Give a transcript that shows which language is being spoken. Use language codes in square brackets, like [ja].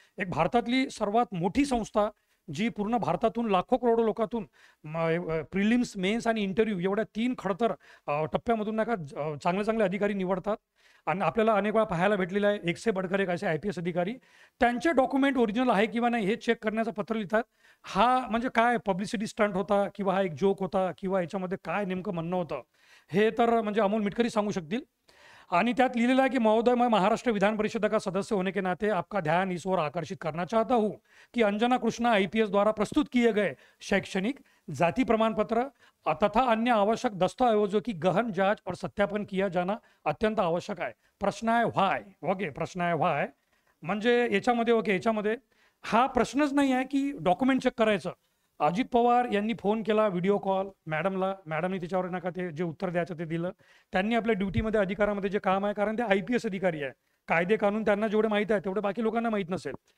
[mr] एक भारतातली सर्वात मोठी संस्था जी पूर्ण भारतातून लाखो करोडो लोकातून प्रिलिम्स, मेन्स आणि इंटरव्ह्यू एवढ्या 3 खडतर टप्प्यामधून नाही का चांगले अधिकारी निवडतात आणि आपल्याला अनेक वेळा पाहायला भेटलेलं आहे एक से बढ़कर एक असे IPS अधिकारी त्यांचे डॉक्युमेंट ओरिजिनल आहे किंवा नाही हे चेक करण्याचं पत्र लिहितात. हा म्हणजे काय पब्लिसिटी स्टंट होता किंवा हा एक जोक होता किंवा याच्यामध्ये काय नेमकं म्हणणं होतं हे तर म्हणजे अमोल मिटकरी सांगू शकतील. आणि त्यात लिहिलेलं आहे की [hi] महोदय, मैं महाराष्ट्र विधान परिषद का सदस्य होने के नाते आपका ध्यान इस ओर आकर्षित करना चाहता हूँ कि अंजना कृष्णा आईपीएस द्वारा प्रस्तुत किए गए शैक्षणिक, जाति प्रमाण पत्र तथा अन्य आवश्यक दस्तावेजों की गहन जांच और सत्यापन किया जाना अत्यंत आवश्यक आहे. [mr] प्रश्न आहे व्हाय. ओके, प्रश्न आहे व्हाय म्हणजे याच्यामध्ये ओके याच्यामध्ये हा प्रश्नच नाही आहे की डॉक्युमेंट चेक करायचं. अजित पवार यांनी फोन केला, व्हिडिओ कॉल मॅडमला, मॅडमनी त्याच्यावर नका ते जे उत्तर द्यायचं ते दिलं. त्यांनी आपल्या ड्युटीमध्ये अधिकारामध्ये जे काम आहे, कारण ते IPS अधिकारी आहे, कायदे कानून त्यांना जेवढे माहीत आहे तेवढे बाकी लोकांना माहीत नसेल.